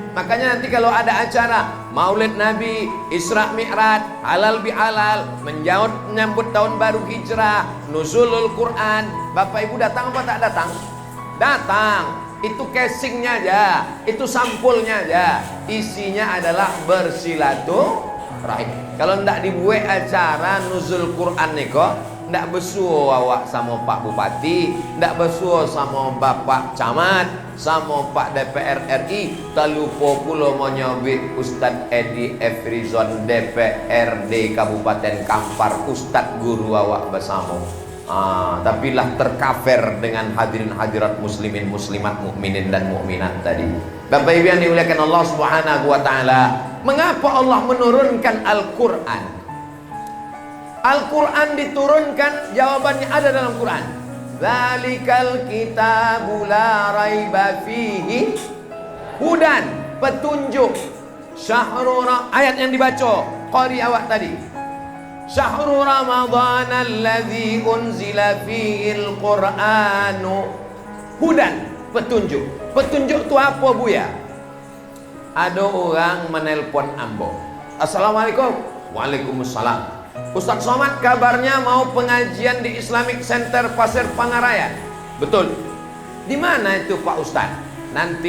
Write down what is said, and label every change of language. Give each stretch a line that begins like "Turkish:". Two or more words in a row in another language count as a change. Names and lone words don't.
Indonesian: Makanya nanti kalau ada acara Maulid Nabi, Isra Mi'raj, halal bihalal, menyambut tahun baru hijrah, nuzulul Quran, Bapak Ibu datang apa tak datang? Datang. Itu casingnya aja, itu sampulnya aja. Isinya adalah bersilaturahim.
Minangkabau: Kalau ndak dibuat acara nuzul Quran niko, ndak besuo awak sama Pak Bupati, ndak besuo sama Bapak Camat, sama Pak DPR RI, tak lupa pula menyabit Ustadz Edi Efrizon DPRD Kabupaten Kampar, Ustadz guru awak bersama.
Indonesian: Tapi lah tercover dengan hadirin hadirat muslimin muslimat, mukminin dan mukminat tadi. Bapak Ibu yang dimuliakan Allah
Arabic: سبحانه وتعالى,
Indonesian: mengapa Allah menurunkan Al-Qur'an? Al-Quran diturunkan, jawabannya ada dalam Quran.
Arabic: ذلك الكتاب لا ريب فيه هدى,
Indonesian: petunjuk. Ayat yang dibaca qari awak tadi.
Arabic: شهر رمضان الذي أنزل فيه القرآن هدى,
Indonesian: petunjuk. Petunjuk itu apa Buya? Ada orang menelpon ambo.
Arabic: السلام عليكم. وعليكم السلام.
Indonesian: Ustaz Somad kabarnya mau pengajian di Islamic Center Pasir Pangaraya. Betul. Di mana itu Pak Ustaz?